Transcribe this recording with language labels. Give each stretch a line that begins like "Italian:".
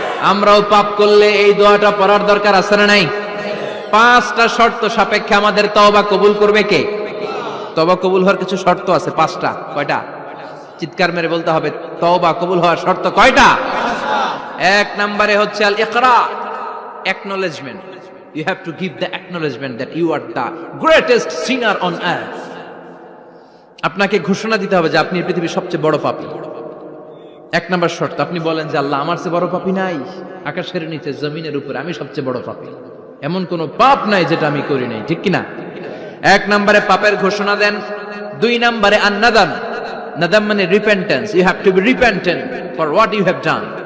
Bangla: আমরাও পাপ করলে এই দোয়াটা পড়ার দরকার আছে না নাই? 5টা শর্ত সাপেক্ষে আমাদের তওবা কবুল করবে কে? তওবা কবুল হওয়ার কিছু শর্ত আছে, 5টা। কয়টা? চিৎকার মেরে বলতে হবে, তওবা কবুল হওয়ার শর্ত কয়টা? 1 নম্বরে হচ্ছে আল ইকরা, acknowledgement.
English: You have to give the acknowledgement that you are the greatest sinner on earth.
Bangla: আপনাকে ঘোষণা দিতে হবে যে আপনি পৃথিবীর সবচেয়ে বড় পাপী। 1 নম্বর শর্ত, আপনি বলেন যে আল্লাহ আমার চেয়ে বড় পাপী নাই, আকাশের নিচে জমিনের উপরে আমি সবচেয়ে বড় পাপী, এমন কোন পাপ নাই যেটা আমি করি নাই, ঠিক কি না? 1 নম্বরে পাপের ঘোষণা দেন। 2 নম্বরে আন-নাদাম, নাদাম মানে repentance,
English: You have to be repentant for what you have done.